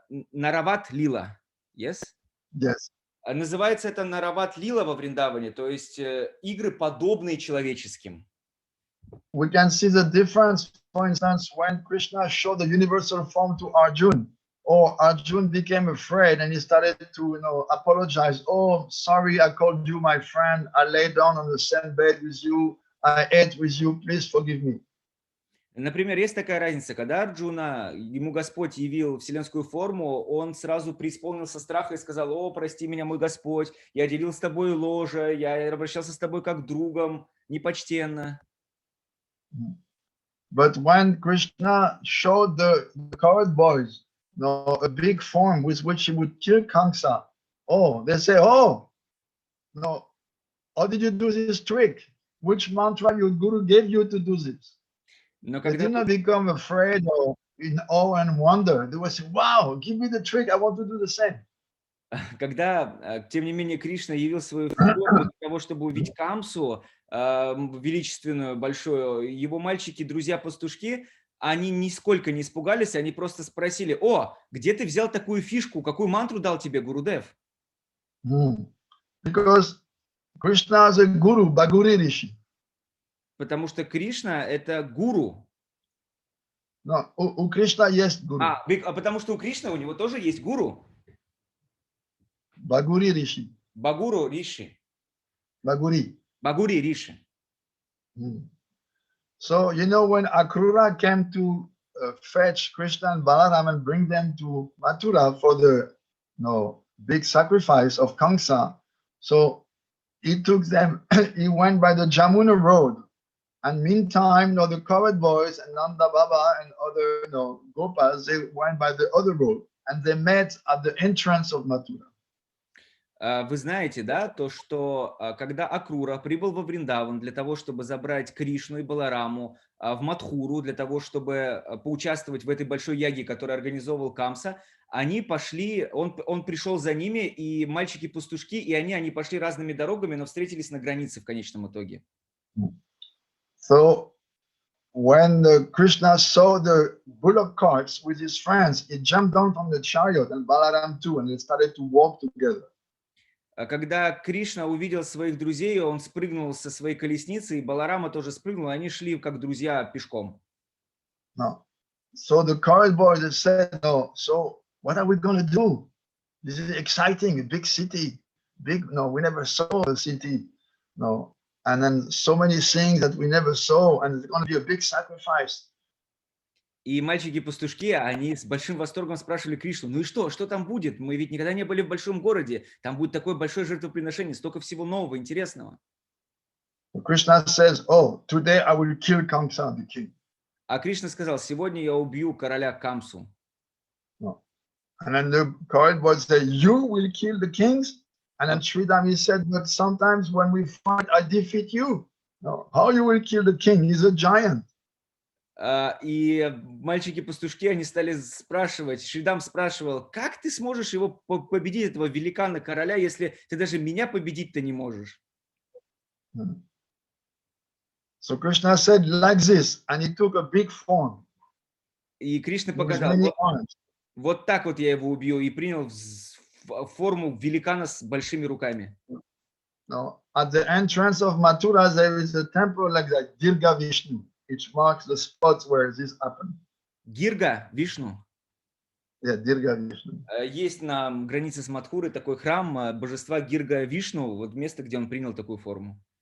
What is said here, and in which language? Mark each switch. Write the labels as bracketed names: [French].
[Russian] Нарават лила, yes? [English] Yes. [Russian] Называется это Нарават лила во Вриндаване, то есть игры, подобные человеческим. [English] We can see the difference, for instance, when Krishna showed the universal form to Arjun, or Arjun became afraid and he started to, apologize. Oh, sorry, I called you my friend. I lay down on the same bed with you. I ate with you. Please forgive me. Например, есть такая разница, когда Арджуна, ему Господь явил вселенскую форму, он сразу преисполнился страха и сказал: «О, прости меня, мой Господь, я делил с тобой ложе, я обращался с тобой как другом, непочтенно». But when Krishna showed the cowherd boys, a big form with which he would kill Kamsa, they say, how did you do this trick? Which mantra your guru gave you to do this? [Russian] Но [English] They [Russian] когда [English] did not become afraid or in awe and wonder. They would say, wow, give me the trick. I want to do the same. [Russian] Когда, тем не менее, Кришна явил свою форму для того, чтобы увидеть Камсу, величественную, большую, его мальчики, друзья-пастушки, они нисколько не испугались, они просто спросили: «О, где ты взял такую фишку? Какую мантру дал тебе Гурудев?» [English] Because Krishna is a guru, Bhaguri Rishi. [Russian] Потому что Кришна — это гуру. No, у Krishna есть guru. А потому что у Кришны, у него тоже есть гуру. [English] Bhaguri Rishi. [Russian] Бхагуру Риши. [English] Bhaguri. [Russian] Бхагури Риши. [English] So, you know, when Akrura came to fetch Krishna and Balaram and bring them to Mathura for the big sacrifice of Kamsa, so he took them, he went by the Jamuna road. And meantime, the cowherd boys and Nanda Baba and other Gopas, they went by the other road. And they met at the entrance of Mathura. [Russian] Вы знаете, да, то, что когда Акрура прибыл во Вриндаван для того, чтобы забрать Кришну и Балараму в Мадхуру, для того, чтобы поучаствовать в этой большой яге, которую организовывал Камса, они пошли, он пришел за ними, и мальчики-пастушки, и они пошли разными дорогами, но встретились на границе в конечном итоге. [English] So, when Krishna saw the bullock carts with his friends, he jumped down from the chariot, and Balaram too, and they started to walk together. [Russian] Когда Кришна увидел своих друзей, он спрыгнул со своей колесницы, и Баларама тоже спрыгнул, они шли как друзья пешком. [English] No. So the cowherd boys said, no, so what are we going to do? This is exciting, a big city. We never saw a city. No. And then so many things that we never saw, and it's going to be a big sacrifice. [Russian] И мальчики-пастушки, они с большим восторгом спрашивали Кришну, ну и что там будет? Мы ведь никогда не были в большом городе, там будет такое большое жертвоприношение, столько всего нового, интересного. [English] Krishna says, oh, today I will kill Kamsa, the king. [Russian] А Кришна сказал, сегодня я убью короля Камсу. [English] No. And then the cowherd boys say, you will kill the kings? And then Sridham, he said, but sometimes when we fight, I defeat you. No, how you will kill the king? He's a giant. [Russian] И мальчики-пастушки, они стали спрашивать, Шридам спрашивал, как ты сможешь его победить, этого великана-короля, если ты даже меня победить-то не можешь? [English] So Krishna said like this, and he took a big form. [Russian] И Кришна показал, вот так вот я его убью, и принял форму великана с большими руками. [English] No, at the entrance of Mathura, there is a temple like that, Dirga Vishnu, which marks the spots where this happened. [Russian] Гирга Вишну. [English] Yeah, Dirga Vishnu. [Russian] Есть на границе с Мадхурой такой храм божества Гирга Вишну, вот место, где он принял такую форму.